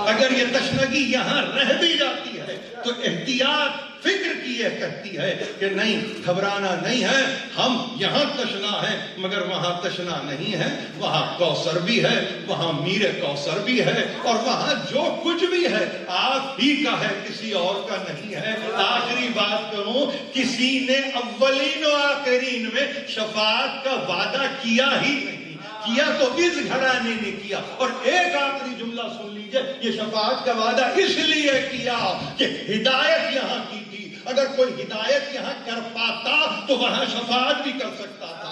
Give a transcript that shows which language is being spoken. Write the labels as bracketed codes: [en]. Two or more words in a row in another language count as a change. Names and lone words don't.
[ur] اگر یہ تشنگی یہاں رہ بھی جاتی ہے تو احتیاط فکر کی یہ کہتی ہے کہ نہیں، گھبرانا نہیں ہے، ہم یہاں تشنا ہے مگر وہاں تشنا نہیں ہے. وہاں کوثر بھی ہے، وہاں میر کوثر بھی ہے اور وہاں جو کچھ بھی ہے آپ ہی کا ہے، کسی اور کا نہیں ہے. آخری بات کروں، کسی نے اولین و آخرین میں شفاعت کا وعدہ کیا ہی نہیں، کیا تو اس گھرانے نے کیا. اور ایک آخری جملہ سن لیجئے، یہ شفاعت کا وعدہ اس لیے کیا کہ ہدایت یہاں کی تھی. اگر کوئی ہدایت یہاں کر پاتا تو وہاں شفاعت بھی کر سکتا تھا.